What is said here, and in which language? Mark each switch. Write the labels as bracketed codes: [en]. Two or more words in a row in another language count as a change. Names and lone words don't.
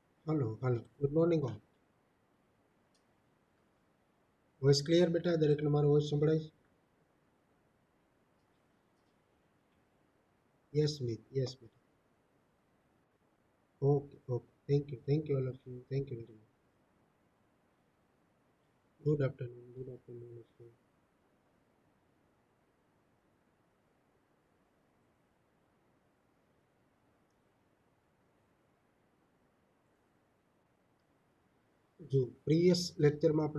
[en] hello hello good morning all voice clear बेटा [gu] દરેકને મારો વૉઇસ સંભળાય [en] yes Mit yes बेटा okay okay thank you all of you thank you very much good afternoon of you [gu] જો પ્રીવિયસ લેક્ચરમાં આપણે